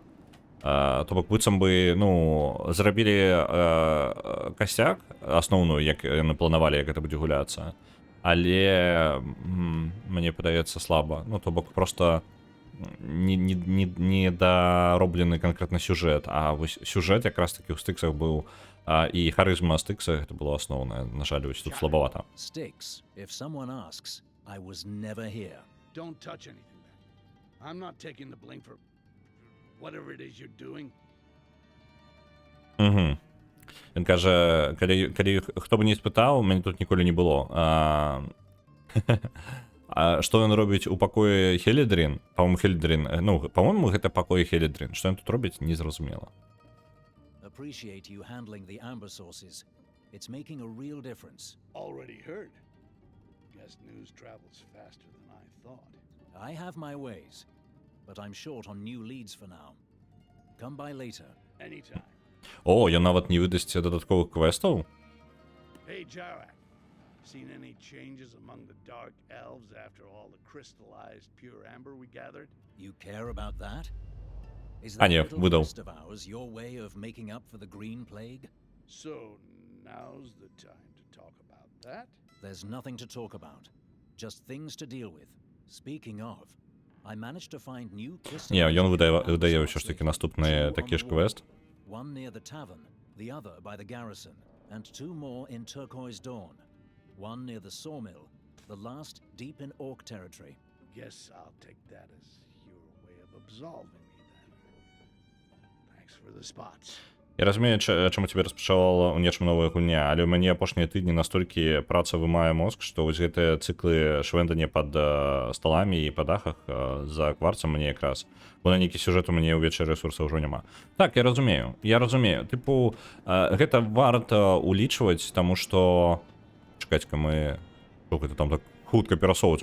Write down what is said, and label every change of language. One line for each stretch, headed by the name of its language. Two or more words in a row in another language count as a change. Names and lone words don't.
Belarusian: То бок быццам бы, ну, зрабілі касцяк асноўную, як яны планавалі, як гэта будзе гуляцца. Але мне падаецца слаба. Ну, то бок просто не дароблены канкрэтна сюжэт, а вось сюжэт якраз такі ў Стыксах быў, і харызма Стыкса гэта было асноўнае. На жаль, вось тут слабавата.
English: Styx, if someone asks, I was never here. Don't touch anything then. I'm not taking the blame for whatever it is you're doing.
Ukrainian: Він каже,
Belarusian: калі хто б не спытаў, мяне тут ніколі не было. Што ён робіць у пакоі Хелідрін? Па-моему, Хелідрін, ну, па-моему, гэта пакоі Хелідрін. Што ён тут робіць, незразумела.
English: Appreciate you handling the amber sources. It's making a real difference. Already heard. Guess news travels faster than I thought. I have my ways, but I'm short on new leads for now. Come by later. Anytime.
Belarusian: О, ён нават не выдасць дадатковых квестаў?
English: Hey, Jarak. Seen any changes among the dark elves after all the crystallized pure amber we gathered? You care about that? Is А, that
Belarusian: не,
English: little
Belarusian: выдал.
English: quest of ours your way of making up for the green plague? So now's the time to talk about that? There's nothing to talk about. Just things to deal with. Speaking of, I managed to find new
Belarusian: Не, ён
English: crystallized
Belarusian: выдае
English: amber
Belarusian: ўсё ж такі
English: sources.
Belarusian: наступны
English: Two
Belarusian: такі
English: on
Belarusian: ж
English: the
Belarusian: квест.
English: wall, one near the tavern, the other by the garrison, and two more in Turquoise Dawn. One near the sawmill, the last deep in Orc territory. Guess I'll take that as your way of absolving me then. Thanks for the spots.
Belarusian: Я разумею, чаму тебе распачала ў нечым новая гульня, але ў мяне апошнія тыдні настолькі праца вымае мозг, што вось гэтыя цыклы швэнданне пад сталамі і па дахах за кварцам мне якраз, бо на нейкі сюжэт у мяне ўвечары рэсурса ўжо няма. Так, я разумею. Тыпу, гэта варта улічваць, таму што чакаць-ка мы гэта там так хутка перасоўвацца.